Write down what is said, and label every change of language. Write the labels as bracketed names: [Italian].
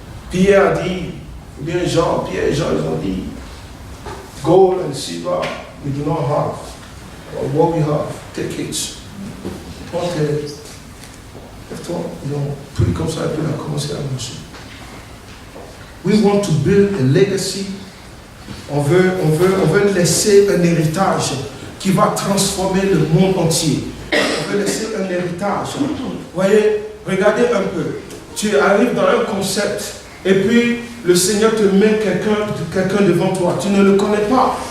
[French] Pierre a dit, ou bien Pierre et Jean, ils ont dit, [English] gold and silver we do not have, or what we have, take it. [French] Ok, lève-toi, ils ont pris comme ça et puis on a commencé à marcher. [English] We want to build a legacy. [French] On veut laisser un héritage qui va transformer le monde entier. On veut laisser un héritage. Vous voyez, regardez un peu. Tu arrives dans un concept et puis le Seigneur te met quelqu'un devant toi. Tu ne le connais pas.